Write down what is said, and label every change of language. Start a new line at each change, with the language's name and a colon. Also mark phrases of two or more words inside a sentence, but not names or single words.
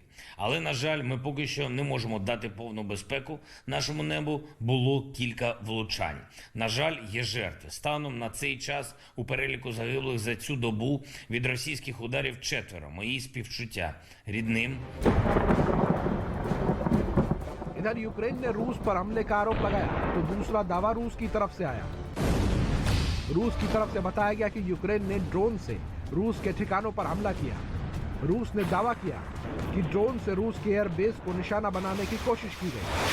Ukrainian: Але, на жаль, ми поки що не можемо дати повну безпеку. Нашому небу було кілька влучань. На жаль, є жертви. Станом на цей час у переліку загиблих за цю добу від російських ударів 4. Мої співчуття рідним.
Hindi: इधर यूक्रेन ने रूस पर हमले का आरोप लगाया तो दूसरा दावा रूस की तरफ से आया। रूस की तरफ से बताया गया कि यूक्रेन ने ड्रोन से रूस के ठिकानों पर हमला किया। रूस ने दावा किया कि ड्रोन से रूस के एयरबेस को निशाना बनाने की कोशिश की गई।